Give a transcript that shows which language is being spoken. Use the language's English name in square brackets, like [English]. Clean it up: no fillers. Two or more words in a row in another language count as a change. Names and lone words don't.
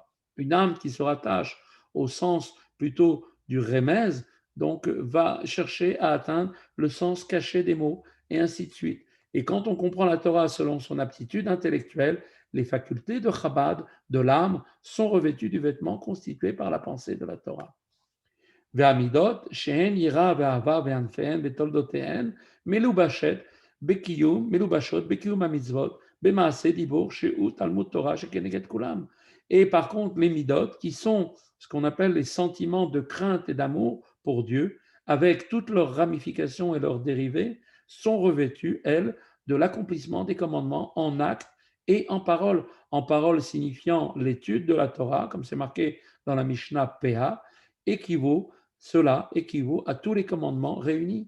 [French] Une âme qui se rattache au sens plutôt du remez, donc va chercher à atteindre le sens caché des mots, et ainsi de suite. Et quand on comprend la Torah selon son aptitude intellectuelle, les facultés de Chabad, de l'âme, sont revêtues du vêtement constitué par la pensée de la Torah. [Hebrew] והמידות שהן יראה ואהבה וענפיהן ותולדותיהן מלובשות בקיום המצוות במעשה דיבור שהוא תלמוד תורה שכנגד כולם. [French] Et par contre, les midot, qui sont ce qu'on appelle les sentiments de crainte et d'amour pour Dieu, avec toutes leurs ramifications et leurs dérivés, sont revêtues, elles, de l'accomplissement des commandements en actes et en parole. En parole signifiant l'étude de la Torah, comme c'est marqué dans la Mishnah PA, cela équivaut à tous les commandements réunis.